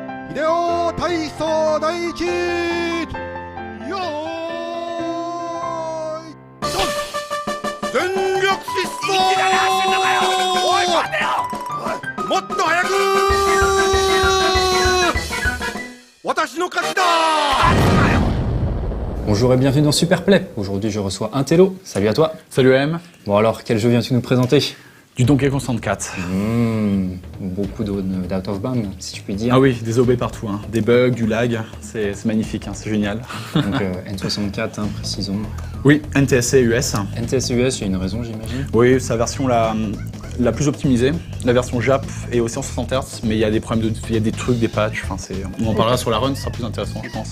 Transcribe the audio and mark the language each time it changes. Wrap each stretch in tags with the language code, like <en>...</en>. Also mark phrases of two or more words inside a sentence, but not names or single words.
<ja>ひでお たいそう 大地よ 全力 しつもっと早く私の勝ちだ</ja> <fr>Bonjour et bienvenue dans Superplay. Aujourd'hui je reçois un Tello. Salut à toi. Salut M. Bon alors, quel jeu viens-tu nous présenter? Du Donkey Kong 64. Beaucoup d'</fr> <en>out of bounds,</en> <fr>si je puis dire. Ah oui, des OB partout, hein. Des bugs, du lag, c'est magnifique, hein. C'est génial. Donc N64, hein, précisons. Oui, NTSC US. NTSC US, il y a une raison j'imagine. Oui, sa version la plus optimisée. La version Jap est aussi en 60 Hz, mais il y a des problèmes il y a des trucs, des patchs, enfin, on en parlera sur la run, ce sera plus intéressant je pense.</fr>